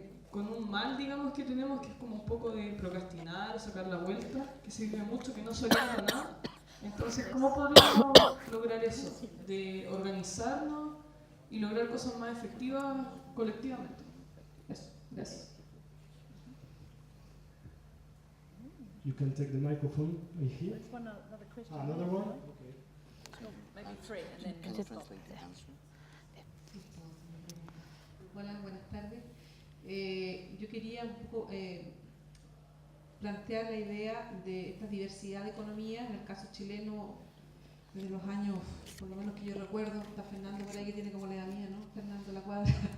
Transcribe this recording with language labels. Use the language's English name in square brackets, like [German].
[Spanish] Con un mal, digamos, que tenemos, que es como un poco de procrastinar o sacar la vuelta, que se vive mucho, que no soluciona nada. Entonces, ¿cómo podemos lograr eso? De organizarnos y lograr cosas más efectivas colectivamente. Eso, gracias. [English] You can take the microphone right here. Another question. Another one? Okay. Maybe three, and then stop. [Spanish] Hola, buenas tardes. Yo quería un poco plantear la idea de esta diversidad de economías. En el caso chileno, desde los años, por lo menos que yo recuerdo, está Fernando por ahí que tiene como la edad mía, ¿no? Fernando La Cuadra.